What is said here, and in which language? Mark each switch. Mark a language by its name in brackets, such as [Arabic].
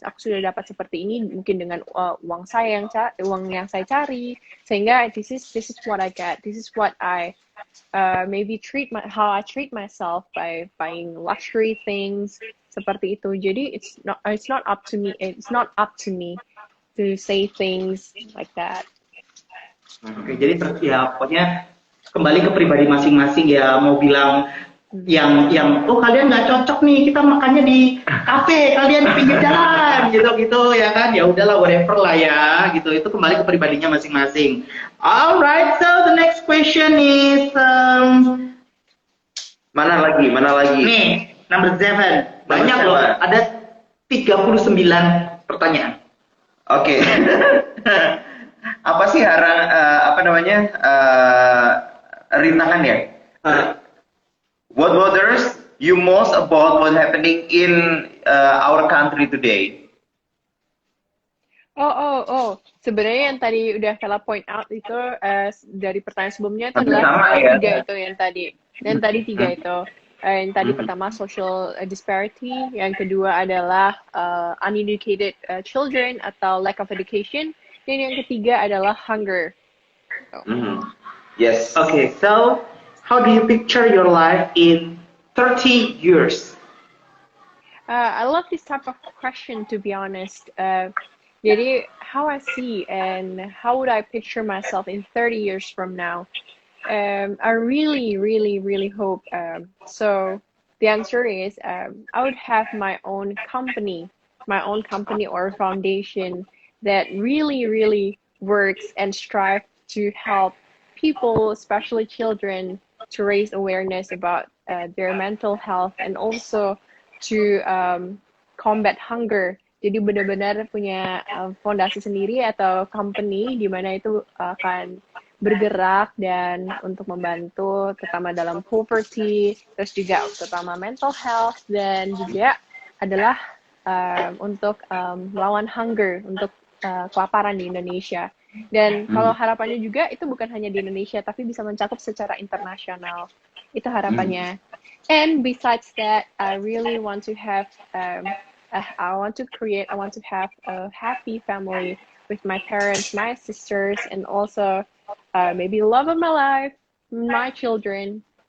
[Indonesian] Aku sudah dapat seperti ini mungkin dengan uang yang saya cari, sehingga [English] this is what I get. This is what I maybe how I treat myself by buying luxury things [Indonesian] seperti itu. [English] Jadi it's not up to me. It's not up to me to say things like that. [Indonesian] Oke, jadi ya pokoknya kembali ke pribadi masing-masing ya. Mau bilang yang oh kalian nggak cocok nih, kita makannya di kafe, kalian di pinggir jalan gitu ya kan, ya udahlah whatever lah ya gitu. Itu kembali ke pribadinya masing-masing. [English] Alright, so the next question is [Indonesian] mana lagi nih [English] number 7. [Indonesian] Banyak loh, ada 39 pertanyaan. Oke. Apa sih rintangan ya? [English] What bothers you most about what's happening in our country today? Oh. [Indonesian] Sebenarnya yang tadi udah Vela point out itu dari pertanyaan sebelumnya itu adalah tiga itu yang tadi. Dan tadi tiga itu. Yang tadi pertama [English] social disparity, [Indonesian] yang kedua adalah [English] uneducated children [Indonesian] atau [English] lack of education, [Indonesian] dan yang ketiga adalah hunger. [English] Yes. Okay, so how do you picture your life in 30 years? I love this type of question, to be honest. Jadi, how I see and how would I picture myself in 30 years from now? I really, really, really hope. So the answer is I would have my own company or foundation that really, really works and strive to help people, especially children, to raise awareness about their mental health and also to combat hunger. [Indonesian] Jadi benar-benar punya fondasi sendiri atau company di mana itu akan bergerak dan untuk membantu terutama dalam poverty, terus juga terutama mental health, dan juga adalah untuk melawan hunger, untuk kelaparan di Indonesia. Dan kalau harapannya juga itu bukan hanya di Indonesia tapi bisa mencakup secara internasional. Itu harapannya. [English] And besides that, I really want to have I want to have a happy family with my parents, my sisters, and also maybe the love of my life, my children.